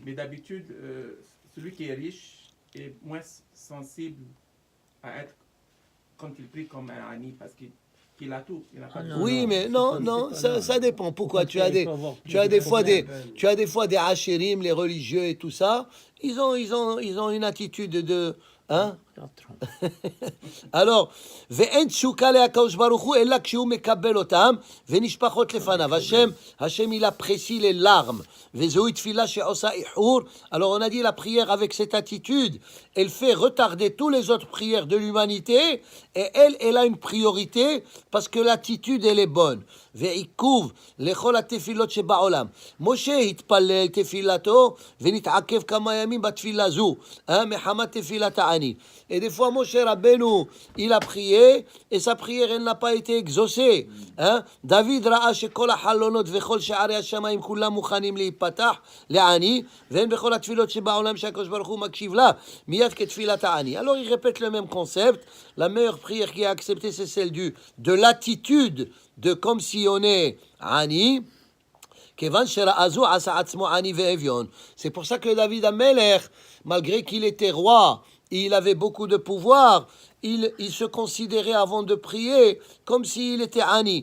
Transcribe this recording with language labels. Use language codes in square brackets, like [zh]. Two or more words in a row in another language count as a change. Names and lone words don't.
[fr] Mais d'habitude, celui qui est riche est moins sensible à être, quand il prie comme un Hani, parce qu'il a tout. Il n'a pas Oui, mais non, ça dépend. Pourquoi tu as des fois des Hachirim, les religieux et tout ça, ils ont une attitude de... Alors, [he] ואין תשוקה לקדוש ברוך הוא אלא כשהוא מקבל אותם ונשפכות לפניו. [fr] Hachem, il apprécie les larmes. [he] וזוהי תפילה שעושה איחור. [fr] Alors, on a dit la prière avec cette attitude, elle fait retarder toutes les autres prières de l'humanité, et elle a une priorité parce que l'attitude, elle est bonne. [he] ועיכוב לכל התפילות שבעולם. משה התפלל תפילתו ונתעכב כמה ימים בתפילה זו, מחמת תפילת העני. [fr] Et des fois, Moshe Rabbeinu, il a prié, et sa prière, elle n'a pas été exaucée. [he] David ראה שכל החלונות וכל שערי השמיים כולם מוכנים להיפתח לעני, והן בכל התפילות שבעולם שהקדוש ברוך הוא מקשיב לה, מיד כתפילת העני. [fr] Alors, il répète le même concept. La meilleure prière qui est acceptée, c'est celle de l'attitude, de comme si on est Ani. C'est pour ça que David Ameler, malgré qu'il était roi, il avait beaucoup de pouvoir, il se considérait avant de prier comme s'il était Ani.